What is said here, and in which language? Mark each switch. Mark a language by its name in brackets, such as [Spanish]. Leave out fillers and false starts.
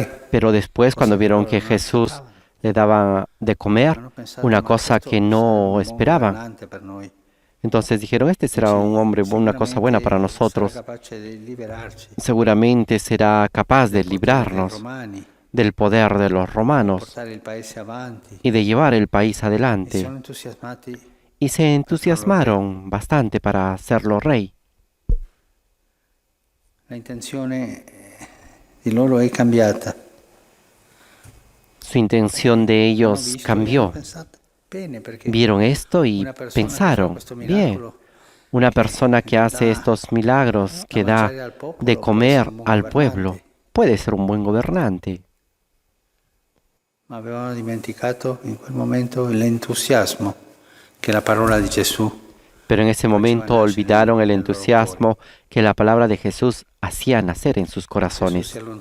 [Spanish] Pero después, cuando vieron que Jesús le daba de comer, una cosa que no esperaban, entonces dijeron: este será un hombre, una cosa buena para nosotros. Seguramente será capaz de librarnos del poder de los romanos y de llevar el país adelante. Y se entusiasmaron bastante para hacerlo rey. [Italian] La intenzione di loro è cambiata. [Spanish] Su intención de ellos cambió. Vieron esto y pensaron: bien, una persona que hace estos milagros, que da de comer al pueblo, puede ser un buen gobernante. [Italian] Ma avevano dimenticato in quel momento l'entusiasmo che la parola di Gesù. [Spanish] Pero en ese momento olvidaron el entusiasmo que la palabra de Jesús hacía nacer en sus corazones.